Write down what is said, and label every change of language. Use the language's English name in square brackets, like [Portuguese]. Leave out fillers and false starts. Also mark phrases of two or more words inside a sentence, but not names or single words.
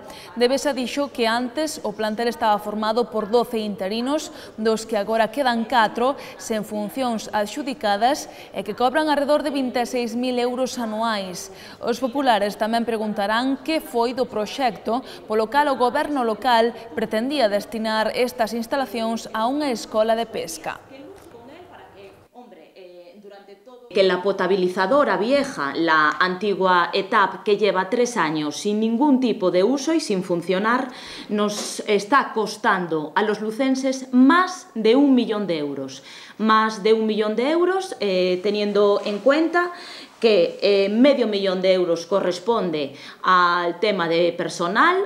[Galician] De Besa dixo que antes o plantel estaba formado por 12 interinos, dos que agora quedan 4 sen funcións adxudicadas e que cobran alrededor de 26.000 euros anuais. Os populares tamén preguntarán que foi do proxecto polo cal o Goberno local pretendía destinar estas instalacións a unha escola de pesca. [Spanish] Que la potabilizadora vieja, la antigua ETAP, que lleva 3 años sin ningún tipo de uso y sin funcionar, nos está costando a los lucenses más de 1 millón de euros. Más de 1 millón de euros, teniendo en cuenta que medio millón de euros corresponde al tema de personal.